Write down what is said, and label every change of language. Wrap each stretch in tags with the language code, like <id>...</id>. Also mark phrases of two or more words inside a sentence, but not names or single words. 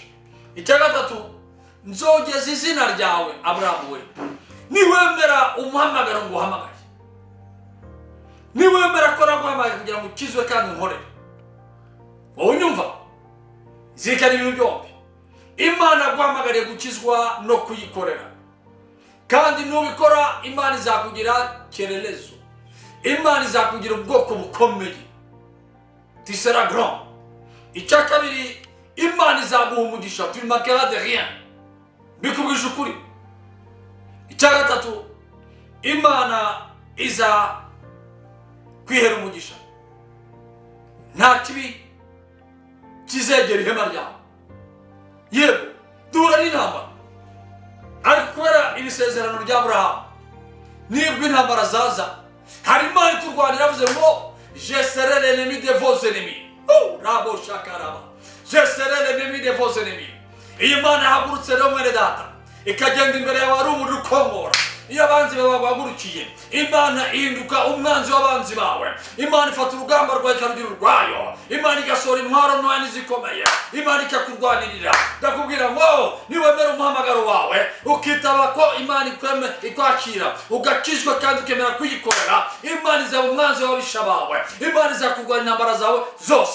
<rw>Icya gatatu, nzogeza izina ryawe Aburahamu we, niwemera umuhamagaro ngo uhamagaye, niwemera ko naguhamagaye kugira ngo ukizwe kandi unkorere. Wowe unyumva, zirikana ibintu byombi. Imana guhamagariye gukizwa no kuyikorera, kandi nubikora Imana izakugira kerelezo, Imana izakugira ubwoko bukomeye,</rw> <fr>tu seras grand.</fr> <rw>Icya kabiri, Imana izaguha umugisha,</rw> <fr>tu ne manqueras de rien,</fr> <rw>bikubwije ukuri. Icya gatatu, Imana iza kwihera umugisha, nta kibi kizegera ihema ryawe. Yego duhura n'intambara, ariko kubera ibisezerano rya Aburahamu, nibwo intambara zaza, hari Imana iturwanira, avuze ngo</rw> <fr>je serai l'ennemi de vos ennemis. Rabo shakaraba, je serai l'ennemi de vos ennemis.</fr> <rw>Iyi Imana yahagurutse rero mwene data, ikagenda imbere yawe ari umuriro ukongora. Iyo abanzi bawe bagurukiye, Imana ihinduka umwanzi w'abanzi bawe. Imana ifata urugamba rwawe ikarugira urwayo, Imana igasohora intwaro ntoya n'izikomeye, Imana ikakurwanirira. Ndakubwira ngo niwemera umuhamagaro wawe, ukitaba ko Imana ikwakira, ugakizwa kandi ukemera kuyikorera, Imana izaba umwanzi w'ababisha bawe, Imana izakurwanya intambara zawe zose.</rw>